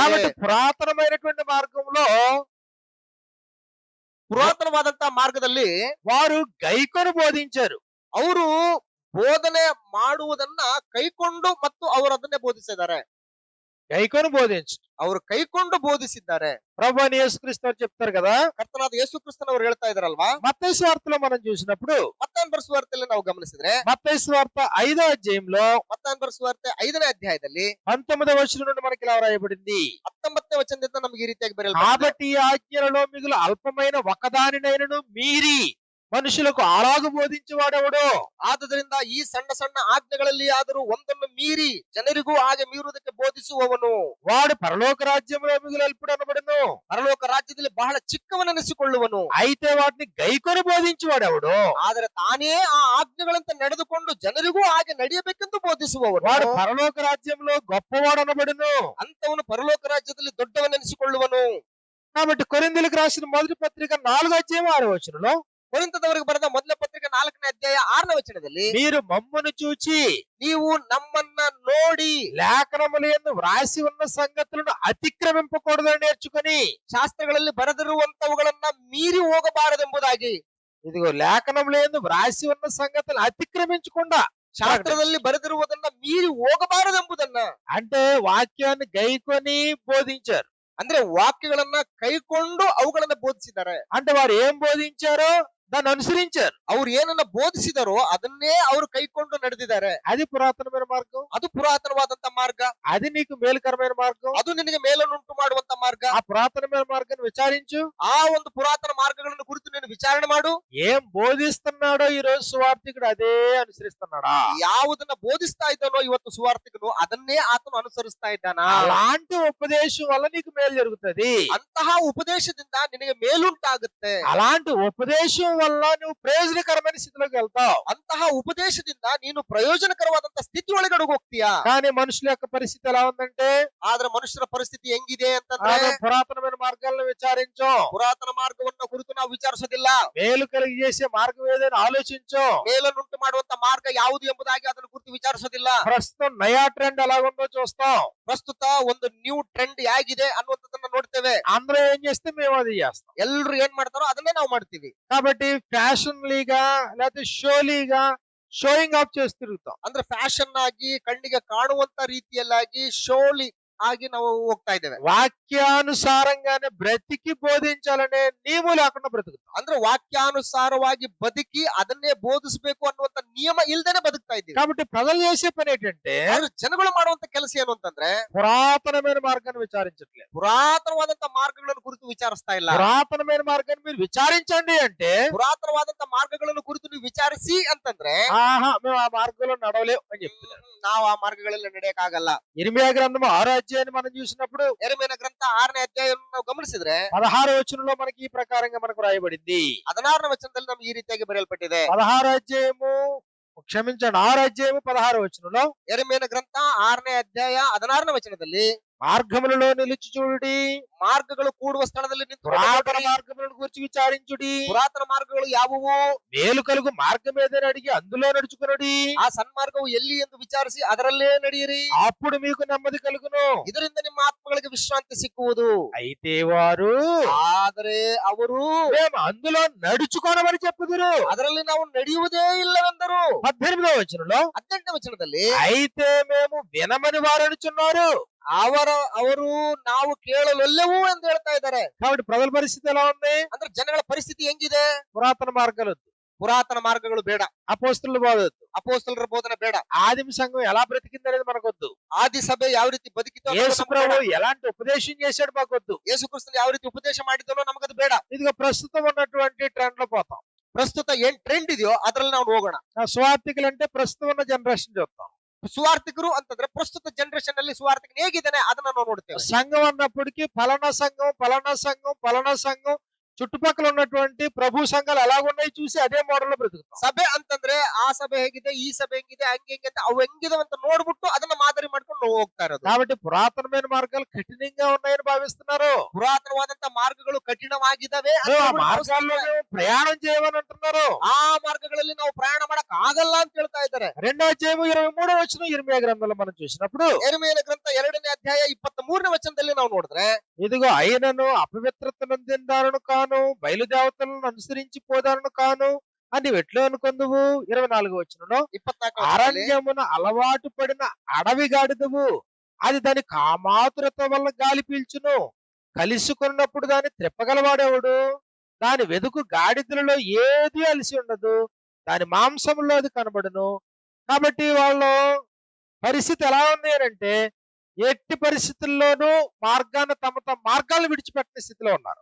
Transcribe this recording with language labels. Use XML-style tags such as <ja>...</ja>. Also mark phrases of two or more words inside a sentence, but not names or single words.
<te>కాబట్టి పురాతనమైనటువంటి మార్గంలో</te> <kn>ಪುರಾತನವಾದಂತಹ ಮಾರ್ಗದಲ್ಲಿ</kn> <te>వారు గైకొని బోధించారు.</te> <kn>ಅವರು ಬೋಧನೆ ಮಾಡುವುದನ್ನ ಕೈಕೊಂಡು ಮತ್ತು ಅವರು ಅದನ್ನೇ ಬೋಧಿಸಿದ್ದಾರೆ.</kn> <te>గైకొని బోధించు</te> <kn>ಅವರು కైಕೊಂಡು ಬೋಧಿಸಿದ್ದಾರೆ.</kn> <te>ప్రభు అని యేసుక్రీస్తు వారు చెప్తారు కదా.</te> <kn>ಕರ್ತನಾದ ಯೇಸು ಕ್ರಿಸ್ತನವರು ಹೇಳ್ತಾ ಇದಾರಲ್ವಾ.</kn> <te>మత్తయి సువార్తలో మనం చూసినప్పుడు</te> <kn>ಮತ್ತಾಯನ ಬರೆಸುವಾರ್ತೆಯಲ್ಲಿ ನಾವು ಗಮನಿಸಿದ್ರೆ,</kn> <te>మత్తయి సువార్త 5వ అధ్యాయంలో</te> <kn>ಮತ್ತಾಯನ ಬರೆಸುವಾರ್ತೆ 5ನೇ ಅಧ್ಯಾಯದಲ್ಲಿ</kn> <te>19వ వచనం నుండి మనకి ఇలా రాయబడింది.</te> <kn>19ನೇ ವಚನದಿಂದ ನಮಗೆ ಈ ರೀತಿಯಾಗಿ ಬರೆಯಲ್ಪಟ್ಟಿದೆ.</kn> <te>కాబట్టి ఈ ఆజ్ఞలలో మిగులు అల్పమైన ఒకదానినైనను మీరి మనుషులకు అలాగు బోధించేవాడెవడో?</te> <kn>ಆದುದರಿಂದ ಈ ಸಣ್ಣ ಸಣ್ಣ ಆಜ್ಞೆಗಳಲ್ಲಿ ಆದರೂ ಒಂದನ್ನು ಮೀರಿ ಜನರಿಗೂ ಹಾಗೆ ಮೀರುವುದಕ್ಕೆ ಬೋಧಿಸುವವನು</kn> <te>వాడు పరలోక రాజ్యంలో మిగులు అల్పుడు అనబడును.</te> <kn>ಪರಲೋಕ ರಾಜ್ಯದಲ್ಲಿ ಬಹಳ ಚಿಕ್ಕವನೆನಿಸಿಕೊಳ್ಳುವನು.</kn> <te>అయితే వాటిని గైకొని బోధించేవాడెవడో?</te> <kn>ಆದರೆ ತಾನೇ ಆ ಆಜ್ಞೆಗಳಂತೆ ನಡೆದುಕೊಂಡು ಜನರಿಗೂ ಹಾಗೆ ನಡೆಯಬೇಕೆಂದು ಬೋಧಿಸುವವನು</kn> <te>వాడు పరలోక రాజ్యంలో గొప్పవాడు అనబడును.</te> <kn>ಅಂತವನು ಪರಲೋಕ ರಾಜ್ಯದಲ್ಲಿ ದೊಡ್ಡವನೆನಿಸಿಕೊಳ್ಳುವನು.</kn> <te>కాబట్టి కొరింథీయులకు రాసిన మొదటి పత్రిక 4:6</te> <kn>ಕೊರಿಂಥದವರಿಗೆ ಬರೆದ ಮೊದಲ ಪತ್ರಿಕೆ 4ನೇ ಅಧ್ಯಾಯ 6ನೇ ವಚನದಲ್ಲಿ,</kn> <te>మీరు మమ్మను చూచి</te> <kn>ನೀವು ನಮ್ಮನ್ನ ನೋಡಿ</kn> <te>లేఖనములందు వ్రాసి ఉన్న సంగతులను అతిక్రమింపకూడదని నేర్చుకుని,</te> <kn>ಶಾಸ್ತ್ರಗಳಲ್ಲಿ ಬರೆದಿರುವಂತವುಗಳನ್ನ ಮೀರಿ ಹೋಗಬಾರದೆಂಬುದಾಗಿ.</kn> <te>ఇదిగో లేఖనములందు వ్రాసి ఉన్న సంగతులు అతిక్రమించకుండా,</te> <kn>ಶಾಸ್ತ್ರದಲ್ಲಿ ಬರೆದಿರುವುದನ್ನ ಮೀರಿ ಹೋಗಬಾರದೆಂಬುದನ್ನ,</kn> <te>అంటే వాక్యాన్ని గైకొని బోధించారు.</te> <kn>ಅಂದ್ರೆ ವಾಕ್ಯಗಳನ್ನ ಕೈಕೊಂಡು ಅವುಗಳನ್ನ ಬೋಧಿಸಿದ್ದಾರೆ.</kn> <te>అంటే వారు ఏం బోధించారో దాన్ని అనుసరించారు.</te> <kn>ಅವ್ರು ಏನನ್ನ ಬೋಧಿಸಿದಾರೋ ಅದನ್ನೇ ಅವರು ಕೈಕೊಂಡು ನಡೆದಿದ್ದಾರೆ.</kn> <te>అది పురాతనమైన మార్గం.</te> <kn>ಅದು ಪುರಾತನವಾದಂತ ಮಾರ್ಗ.</kn> <te>అది నీకు మేలుకరమైన మార్గం.</te> <kn>ಅದು ನಿನಗೆ ಮೇಲನ್ನುಂಟು ಮಾಡುವಂತ ಮಾರ್ಗ.</kn> <te>ఆ పురాతనమైన మార్గాన్ని విచారించు.</te> <kn>ಆ ಒಂದು ಪುರಾತನ ಮಾರ್ಗಗಳನ್ನು ಕುರಿತು ನೀನು ವಿಚಾರಣೆ ಮಾಡು.</kn> <te>ఏం బోధిస్తున్నాడో ఈ రోజు సువార్థికుడు అదే అనుసరిస్తున్నాడా?</te> <kn>ಯಾವುದನ್ನ ಬೋಧಿಸ್ತಾ ಇದ್ದಾನೋ ಇವತ್ತು ಸುವಾರ್ತಿಕನು ಅದನ್ನೇ ಆತನು ಅನುಸರಿಸ್ತಾ ಇದ್ದಾನಾ?</kn> <te>అలాంటి ఉపదేశం వల్ల నీకు మేలు జరుగుతుంది.</te> <kn>ಅಂತಹ ಉಪದೇಶದಿಂದ ನಿನಗೆ ಮೇಲುಂಟಾಗುತ್ತೆ.</kn> <te>అలాంటి ఉపదేశం వల్ల నువ్వు ప్రయోజనకరమైన స్థితిలోకి వెళ్తావు.</te> <kn>ಅಂತಹ ಉಪದೇಶದಿಂದ ನೀನು ಪ್ರಯೋಜನಕರವಾದಂತ ಸ್ಥಿತಿ ಒಳಗಡೆ ಹೋಗ್ತೀಯಾ?</kn> <te>కానీ మనుషుల యొక్క పరిస్థితి ఎలా ఉందంటే,</te> <kn>ಆದ್ರೆ ಮನುಷ್ಯರ ಪರಿಸ್ಥಿತಿ ಹೆಂಗಿದೆ ಅಂತಂದ್ರೆ,</kn> <te>మనం పురాతనమైన మార్గాలను విచారించం.</te> <kn>ಪುರಾತನ ಮಾರ್ಗವನ್ನ ಕುರಿತು ನಾವು ವಿಚಾರಿಸೋದಿಲ್ಲ.</kn> <te>మేలు కలిగి చేసే మార్గం ఏదైనా ఆలోచించం.</te> <kn>ಮೇಲನ್ನುಂಟು ಮಾಡುವಂತ ಮಾರ್ಗ ಯಾವುದು ಎಂಬುದಾಗಿ ಅದನ್ನು ಕುರಿತು ವಿಚಾರಿಸೋದಿಲ್ಲ.</kn> <te>ప్రస్తుతం నయా ట్రెండ్ ఎలాగుందో చూస్తాం.</te> <kn>ಪ್ರಸ್ತುತ ಒಂದು</kn> <en>new trend</en> <kn>ಹೇಗಿದೆ ಅನ್ನುವಂಥದ್ದನ್ನ ನೋಡ್ತೇವೆ.</kn> <te>అందరూ ఏం చేస్తే మేము అది చేస్తాం.</te> <kn>ಎಲ್ರು ಏನ್ ಮಾಡ್ತಾರೋ ಅದನ್ನೇ ನಾವು ಮಾಡ್ತೀವಿ.</kn> <te>కాబట్టి ఫ్యాషన్లీగా లేకపోతే షోలీగా</te> <en>showing off</en> <te>చేసి తిరుగుతాం.</te> <kn>ಅಂದ್ರೆ ಫ್ಯಾಷನ್ ಆಗಿ ಕಣ್ಣಿಗೆ ಕಾಣುವಂತ ರೀತಿಯಲ್ಲಾಗಿ ಶೋಲಿ ಆಗಿ ನಾವು ಹೋಗ್ತಾ ಇದ್ದೇವೆ.</kn> <te>వాక్యానుసారంగానే బ్రతికి బోధించాలనే నియమం లేకుండా బ్రతుకుతాం.</te> <kn>ಅಂದ್ರೆ ವಾಕ್ಯಾನುಸಾರವಾಗಿ ಬದುಕಿ ಅದನ್ನೇ ಬೋಧಿಸಬೇಕು ಅನ್ನುವಂತ ನಿಯಮ ಇಲ್ದೇನೆ ಬದುಕ್ತಾ ಇದ್ದೀವಿ.</kn> <te>కాబట్టి ప్రజలు చేసే పని ఏంటంటే,</te> <kn>ಆದ್ರೆ ಜನಗಳು ಮಾಡುವಂತ ಕೆಲಸ ಏನು ಅಂತಂದ್ರೆ,</kn> <te>పురాతనమైన మార్గాన్ని విచారించట్లేదు.</te> <kn>ಪುರಾತನವಾದಂತ ಮಾರ್ಗಗಳನ್ನು ಕುರಿತು ವಿಚಾರಿಸ್ತಾ ಇಲ್ಲ.</kn> <te>పురాతనమైన మార్గాన్ని మీరు విచారించండి అంటే,</te> <kn>ಪುರಾತನವಾದಂತ ಮಾರ್ಗಗಳನ್ನು ಕುರಿತು ನೀವು ವಿಚಾರಿಸಿ ಅಂತಂದ್ರೆ,</kn> <te>ఆహా మేము ఆ మార్గంలో నడవలేం అని చెప్తున్నారు.</te> <kn>ನಾವು ಆ ಮಾರ್ಗಗಳಲ್ಲಿ ನಡೆಯಕ್ಕಾಗಲ್ಲ.</kn> <te>ఇర్మీయా గ్రంథం 6వ అధ్యాయాన్ని మనం చూసినప్పుడు,</te> <kn>ಯೆರೆಮೀಯನ ಗ್ರಂಥ 6ನೇ ಅಧ್ಯಾಯವನ್ನು ನಾವು ಗಮನಿಸಿದ್ರೆ</kn> <te>16వ వచనంలో మనకి ఈ ప్రకారంగా మనకు రాయబడింది.</te> <kn>16ನೇ ವಚನದಲ್ಲಿ ನಮ್ಗೆ ಈ ರೀತಿಯಾಗಿ ಬರೆಯಲ್ಪಟ್ಟಿದೆ.</kn> <te>16వ అధ్యాయము క్షమించండి 6వ అధ్యాయము 16వ వచనంలో,</te> <kn>ಯೆರೆಮೀಯನ ಗ್ರಂಥ 6ನೇ ಅಧ್ಯಾಯ 16ನೇ ವಚನದಲ್ಲಿ,</kn> <te>మార్గములలో నిలిచి చూడుడి,</te> <kn>ಮಾರ್ಗಗಳು ಕೂಡುವ ಸ್ಥಳದಲ್ಲಿ ನಿಂತು</kn> <te>పురాతన మార్గములను గురించి విచారించుడి,</te> <kn>ಪುರಾತನ ಮಾರ್ಗಗಳು ಯಾವುವು,</kn> <te>మేలు కలుగు మార్గం ఏదని అడిగి అందులో నడుచుకునుడి,</te> <kn>ಆ ಸನ್ಮಾರ್ಗವು ಎಲ್ಲಿ ಎಂದು ವಿಚಾರಿಸಿ ಅದರಲ್ಲೇ ನಡೆಯಿರಿ,</kn> <te>అప్పుడు మీకు నెమ్మది కలుగును.</te> <kn>ಇದರಿಂದ ನಿಮ್ಮ ಆತ್ಮಗಳಿಗೆ ವಿಶ್ರಾಂತಿ ಸಿಕ್ಕುವುದು.</kn> <te>అయితే వారు</te> <kn>ಆದರೆ ಅವರು</kn> <te>మేము అందులో నడుచుకోనమని చెప్పుదురు.</te> <kn>ಅದರಲ್ಲಿ ನಾವು ನಡೆಯುವುದೇ ಇಲ್ಲವೆಂದರು.</kn> <te>18వ వచనంలో,</te> <kn>18ನೇ ವಚನದಲ್ಲಿ,</kn> <te>అయితే మేము వినమని వారు అనుచున్నారు.</te> <kn>ಅವರು ನಾವು ಕೇಳಲೊಲ್ಲೆವು ಎಂದು ಹೇಳ್ತಾ ಇದ್ದಾರೆ.</kn> <te>కాబట్టి ప్రజల పరిస్థితి ఎలా ఉంది?</te> <kn>ಅಂದ್ರೆ ಜನಗಳ ಪರಿಸ್ಥಿತಿ ಹೆಂಗಿದೆ?</kn> <te>పురాతన మార్గాలు వద్దు,</te> <kn>ಪುರಾತನ ಮಾರ್ಗಗಳು ಬೇಡ,</kn> <te>అపోస్తలుల బోధ వద్దు,</te> <kn>ಅಪೊಸ್ತಲರ ಬೋಧನೆ ಬೇಡ,</kn> <te>ఆదిమ సంఘం ఎలా బ్రతికింది అనేది మనకొద్దు,</te> <kn>ಆದಿ సభೆ ಯಾವ ರೀತಿ ಬದುಕಿತು ಅನ್ನೋದು యేసు ನಮ್ಗೆ ಬೇಡ.</kn> <te>ప్రభు ఎలాంటి ఉపదేశం చేశాడు మాకొద్దు.</te> <kn>ಯೇಸು ಕ್ರಿಸ್ತನು ಯಾವ ರೀತಿ ಉಪದೇಶ ಮಾಡಿದನೋ ನಮಗದು ಬೇಡ.</kn> <te>ఇదిగో ప్రస్తుతం ఉన్నటువంటి ట్రెండ్ లో పోతాం.</te> <kn>ಪ್ರಸ್ತುತ ಏನ್ ಟ್ರೆಂಡ್ ಇದೆಯೋ ಅದ್ರಲ್ಲಿ ನಾವು ಹೋಗೋಣ.</kn> <te>సువార్థికులు అంటే ప్రస్తుతం ఉన్న జనరేషన్ చూస్తాం.</te> <kn>ಸುವಾರ್ಥಿಕರು ಅಂತಂದ್ರೆ ಪ್ರಸ್ತುತ ಜನರೇಷನ್ ಅಲ್ಲಿ ಸುವಾರ್ಥಿಕನು ಹೇಗಿದ್ದಾನೆ ಅದನ್ನ ನಾವು ನೋಡ್ತೇವೆ.</kn> <te>సంఘం అన్నప్పటికీ ఫలానా సంఘం ఫలానా సంఘం ఫలానా సంఘం చుట్టుపక్కల ఉన్నటువంటి ప్రభు సంఘాలు ఎలాగున్నాయి చూసి అదే మోడల్ లో బ్రతుకుతాం.</te> <kn>ಸಭೆ ಅಂತಂದ್ರೆ ಆ ಸಭೆ ಹೇಗಿದೆ, ಈ ಸಭೆ ಹೆಂಗಿದೆ, ಹಂಗೆ ಹೆಂಗೆ ಅಂತ ಅವು ಹೆಂಗಿದಾವೆ ಅಂತ ನೋಡ್ಬಿಟ್ಟು ಅದನ್ನ ಮಾದರಿ ಮಾಡ್ಕೊಂಡು ನಾವು ಹೋಗ್ತಾ ಇರೋದು.</kn> <te>కాబట్టి పురాతనమైన మార్గాలు కఠినంగా ఉన్నాయని భావిస్తున్నారు.</te> <kn>ಪುರಾತನವಾದಂತ ಮಾರ್ಗಗಳು ಕಠಿಣವಾಗಿದ್ದಾವೆ,</kn> <te>ఆ మార్గాల్లో మేము ప్రయాణం చేయమని అంటున్నారు.</te> <kn>ಆ ಮಾರ್ಗಗಳಲ್ಲಿ ನಾವು ಪ್ರಯಾಣ ಮಾಡಕ್ ಆಗಲ್ಲ ಅಂತ ಹೇಳ್ತಾ ಇದ್ದಾರೆ.</kn> <te>2వ అధ్యాయం 23వ వచనం ఇర్మీయా గ్రంథంలో మనం చూసినప్పుడు,</te> <kn>ಯೆರೆಮೀಯನ ಗ್ರಂಥ 2ನೇ ಅಧ್ಯಾಯ 23ನೇ ವಚನದಲ್ಲಿ ನಾವು ನೋಡಿದ್ರೆ,</kn> <te>ఇదిగో అయినను అపవిత్రత నొందిందారును కాను, బయలుదేవతలను అనుసరించి పోదారును కాను అని ఎట్లు అనుకుందువు. 24వ వచనంలో,</te> <kn>24ನೇ ವಚನದಲ್ಲಿ,</kn> <te>అరణ్యమున అలవాటు పడిన అడవి గాడిదవు, అది దాని కామాతురత వల్ల గాలి పీల్చును, కలుసుకున్నప్పుడు దాన్ని త్రిప్పగలవాడేవాడు, దాని వెదుకు గాడిదలలో ఏది అలసి ఉండదు, దాని మాంసంలో అది కనబడును. కాబట్టి వాళ్ళ పరిస్థితి ఎలా ఉంది అంటే, ఎట్టి పరిస్థితుల్లోనూ మార్గాన్ని తమ మార్గాలను విడిచిపెట్టిన స్థితిలో ఉన్నారు.</te>